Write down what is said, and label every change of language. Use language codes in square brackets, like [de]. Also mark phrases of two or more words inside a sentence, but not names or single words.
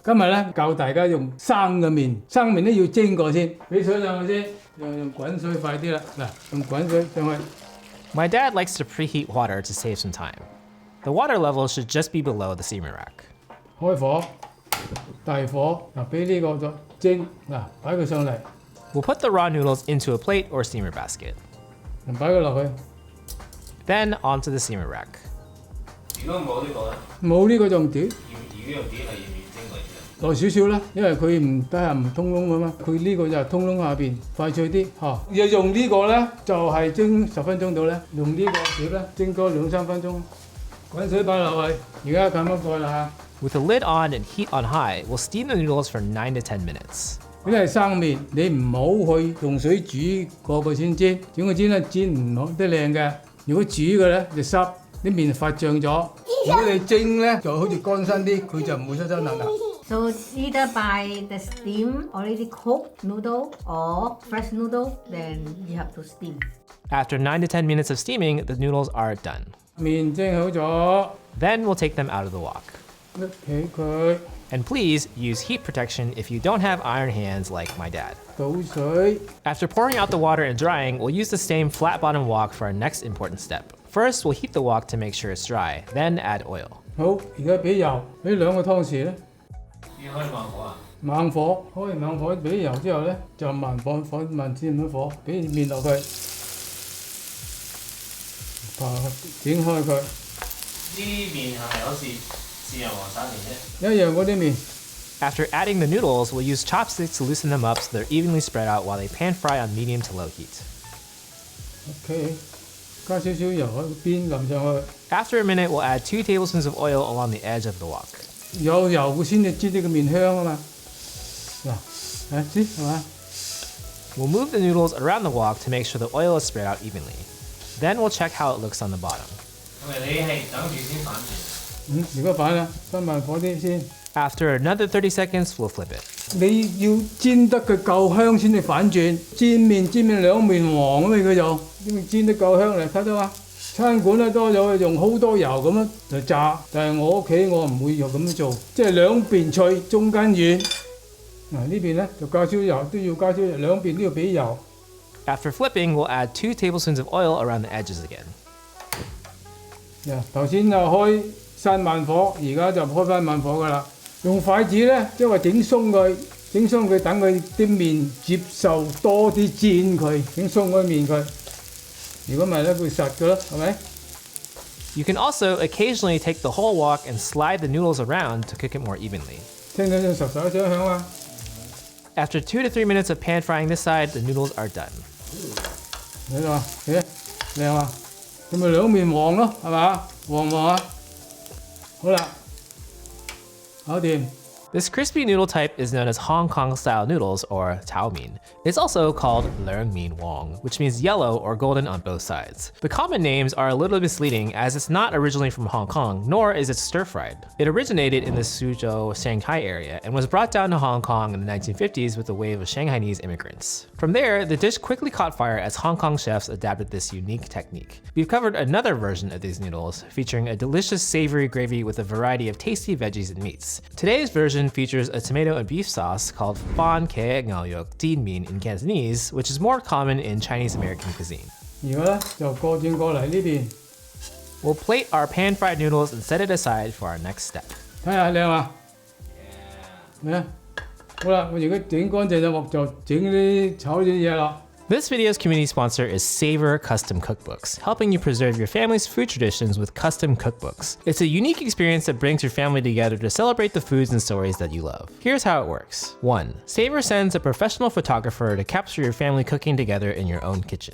[yue] 今日咧教大家用生嘅麵，生麵咧要蒸過先，俾水上去先，用滾水快啲啦。嗱，用滾水上去。 [en] My dad likes to preheat water to save some time. The water level should just be below the steamer rack. [yue] 開火，大火嗱，俾呢個就蒸嗱，擺佢上嚟， [en] We'll put the raw noodles into a plate or steamer basket. [yue] 擺佢落去。 [en] Then onto the steamer rack. [yue] 如果冇呢個咧，冇呢個仲屌，如果用啲係要面蒸嚟嘅。落少少啦，因為佢唔底下唔通窿㗎嘛，佢呢個就係通窿下邊快脆啲嚇。要用呢個咧就係蒸10分鐘到咧，用呢個碟咧蒸多2-3分鐘。滾水擺落去，而家撳一蓋啦嚇。 [en] With the lid on and heat on high, we'll steam the noodles for 9 to 10 minutes. [yue] 呢係生麵，你唔好去用水煮過佢先煎，整個煎咧煎唔好得靚嘅。如果煮嘅咧就濕，啲麵發脹咗。如果你蒸咧就好似乾身啲，佢就唔會濕濕立立。 [en] So either buy the steam already cooked noodle or fresh noodle, then you have to steam. After 9 to 10 minutes of steaming, the noodles are done. [yue] 麵蒸好咗， [en] Then we'll take them out of the wok. [yue] 拎起佢， [en] And please use heat protection if you don't have iron hands like my dad. [yue] 倒水， [en] After pouring out the water and drying, we'll use the same flat bottom wok for our next important step. First, we'll heat the wok to make sure it's dry, then add oil. [yue] 好，而家俾油，俾2個湯匙咧。要開慢火啊？猛火，開完猛火俾油之後咧，就慢火慢轉咗火，俾麵落去，整開佢。啲麵係咪好似豉油黃沙麵啫？一樣嗰啲麵。 [en] After adding the noodles, we'll use chopsticks to loosen them up so they're evenly spread out while they pan fry on medium to low heat. [yue] OK， 加少少油喺邊淋上去。 [en] After a minute, we'll add 2 tablespoons of oil along the edge of the wok. [yue] 有油會先至知呢個麵香啊嘛。嗱，知係嘛？ [en] We'll move the noodles around the wok to make sure the oil is spread out evenly. Then we'll check how it looks on the bottom. [yue] 係咪你係等住先反轉？而家反啦，分慢火啲先。 [en] After another 30 seconds, we'll flip it. [yue] 你要煎得佢夠香先至反轉，煎麵兩面黃咁佢就，因為煎得夠香嚟睇到嘛？餐館咧多咗用好多油咁樣就炸，但係我屋企我唔會用咁樣做，即係兩邊脆，中間軟。嗱呢邊咧就加少油，都要加少油，兩邊都要俾油。 [en] After flipping, we'll add 2 tablespoons of oil around the edges again. [yue] 頭先就開閂慢火，而家就開翻慢火噶啦。用筷子咧，即係話整鬆佢，等佢啲麵接受多啲煎佢，整鬆嗰啲麵佢。如果唔係咧，會實噶咯，係咪？ [en] You can also occasionally take the whole wok and slide the noodles around to cook it more evenly. [yue] 聽到陣實實聲響啊！ [en] After 2 to 3 minutes of pan frying this side, the noodles are done. [yue] 睇到啊？靚啊！咁咪兩面黃咯，係嘛？黃啊！好啦，搞掂。 [en] This crispy noodle type is known as Hong Kong style noodles or tao mein. It's also called leung mein wong, which means yellow or golden on both sides. The common names are a little misleading as it's not originally from Hong Kong, nor is it stir-fried. It originated in the Suzhou, Shanghai area and was brought down to Hong Kong in the 1950s with a wave of Shanghainese immigrants. From there, the dish quickly caught fire as Hong Kong chefs adapted this unique technique. We've covered another version of these noodles, featuring a delicious savory gravy with a variety of tasty veggies and meats. Today's version features a tomato and beef sauce called [yue] ban茄牛肉煎麵 [en] in Cantonese, which is more common in Chinese American cuisine. [yue] 而家咧就轉過嚟呢邊， [en] We'll plate our pan-fried noodles and set it aside for our next step. [yue] 睇下靚嘛？咩啊？好啦，我而家整乾淨隻鑊就整啲炒啲嘢啦。 [en] This video's community sponsor is Savor Custom Cookbooks, helping you preserve your family's food traditions with custom cookbooks. It's a unique experience that brings your family together to celebrate the foods and stories that you love. Here's how it works. 1. Savor sends a professional photographer to capture your family cooking together in your own kitchen.